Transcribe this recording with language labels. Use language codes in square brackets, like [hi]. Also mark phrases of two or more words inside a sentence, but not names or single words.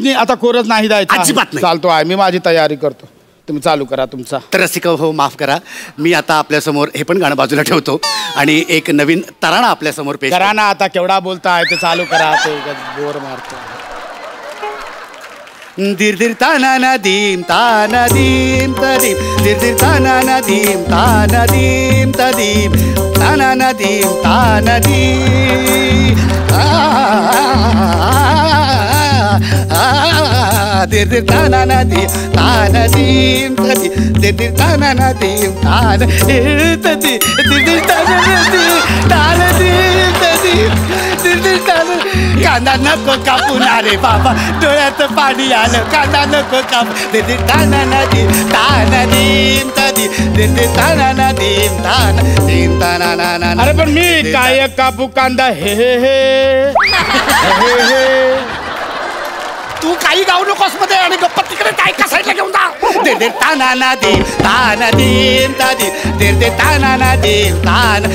[mr] मी आता कोरच नाही द्यायचं, अजिबात नाही. चालतो आहे, मी माझी तयारी करतो, तुम्ही चालू करा तुमचा. तर रसिक हो माफ करा, मी आता आपल्यासमोर हे पण गाणं बाजूला ठेवतो आणि एक नवीन तराणा आपल्यासमोर पेश करा ना. आता केवढा बोलताय, ते चालू करा, ते बोर मारतो. दिर दिर ताना ना दीम ताना दीम तदीम, दिर दिर ताना ना दीम ताना दीम तदीम, ताना ना दीम ताना दीम. दिर दिर ताना ना दीम ताना दीम तदीम, दिर दिर ताना ना दीम ताना तदीम, दिर दिर ताना ना दीम ताना दीम तदीम, दिर दिर ताना. कांदा नको कापू ना रे बाबा, डोळ्यात पाणी आलं, कांदा नको कापू. दिर दिर ताना ना दीम ताना दीम तदीम, दिर दिर ताना ना दीम ताना दीम ताना ना ना. अरे पण मी काय कापू कांदा, हे हे हे हे. तू काही गाऊ नकोस मध्ये, आणि गप्पा तिकडे काय का साईडला घेऊन जा. दिर दिर ताना ना दीम ताना दीम तदीम, दिर दिर ताना ना दीम ताना.